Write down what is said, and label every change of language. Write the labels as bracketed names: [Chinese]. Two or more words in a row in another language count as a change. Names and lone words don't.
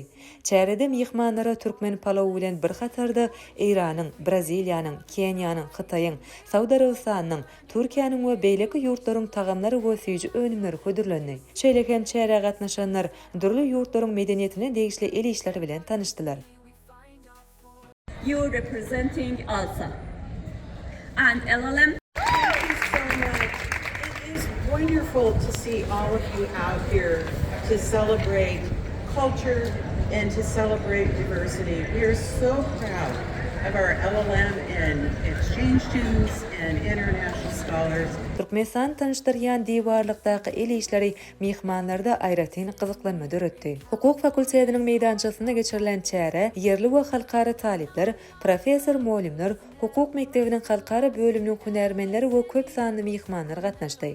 [Turkmen] Çärede Myhmanlara Türkmen palaw bilen bir hatarda Iranyň, Braziliýanyň, Kenýanyň, Hytaýyň, Saud Arabystanynyň, Türkiýanyň we beýleki ýurtlaryň tagamlary we süýji önümleri ködürlendi. Şeýlekem çäre gatnaşanlar dürli ýurtlaryň medeniýetine degişli el işleri bilen tanışdylar. [English] You are representing ALSA and LLM. Thank you so much. It is wonderful to see all of you out here to celebrate culture and to celebrate diversity. We are so proud of our LLM and exchange students and international scholars. [Turkmen] Türkmenistan tanıştırýan diwarlykdaky el işleri Myhmanlarda aýratyn gyzyklanma döretdi. Hukuk fakultetiniň meýdançasynda geçirilen çäre yerli we halkara talipler, professor, molimler, hukuk mektebiniň halkara bölüminiň hünärmenleri we köp sanly myhmanlar gatnaşdy.